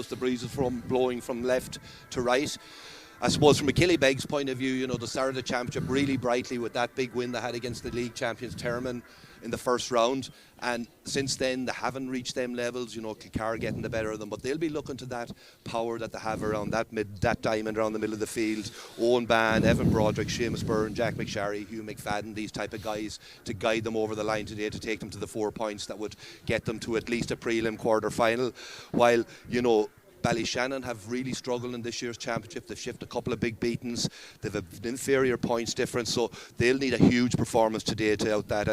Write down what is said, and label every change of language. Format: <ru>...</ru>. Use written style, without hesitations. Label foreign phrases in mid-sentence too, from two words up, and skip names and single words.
<en>The breeze is blowing from left to right. I suppose from a Killybegs point of view, the start of the championship really brightly with that big win they had against the league champions Termon in the first round, and since then they haven't reached them levels. Kilcara getting the better of them, but they'll be looking to that power that they have around that diamond around the middle of the field. Owen Ban, Evan Broderick, Seamus Byrne, Jack McSharry, Hugh McFadden, these type of guys to guide them over the line today, to take them to the 4 points that would get them to at least a prelim quarter final. While Ballyshannon have really struggled in this year's championship. They've shifted a couple of big beatings. They've an inferior points difference, so they'll need a huge performance today to out that.</en>